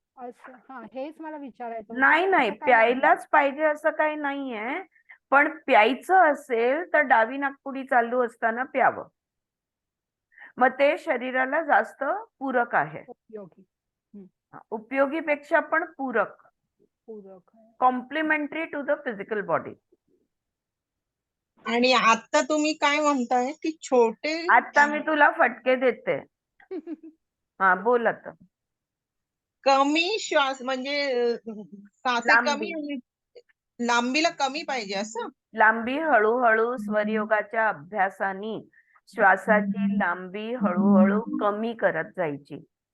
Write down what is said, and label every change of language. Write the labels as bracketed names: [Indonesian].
[Marathi] असं हेच मला विचारायचं होतं नाही की नाही, असं काय आहे? प्यायलाच पाहिजे असं काही नाहीये, पण प्यायचं असेल तर डावी नाकपुडी चालू असताना प्यावं. मग ते शरीराला जास्त पूरक आहे. उपयोगी. उपयोगीपेक्षा पण पूरक, पूरक आहे. [English] Complementary to the physical body. [Marathi] आणि आता तुम्ही काय म्हणताय की छोटे आता मी तुला फटके देते. हा, बोल आता. कमी श्वास म्हणजे साचे लांबी. कमी आणि लांबीला कमी पाहिजे असं. लांबी हळूहळू स्वरयोगाच्या अभ्यासाने श्वासाची लांबी हळूहळू कमी करत जायची.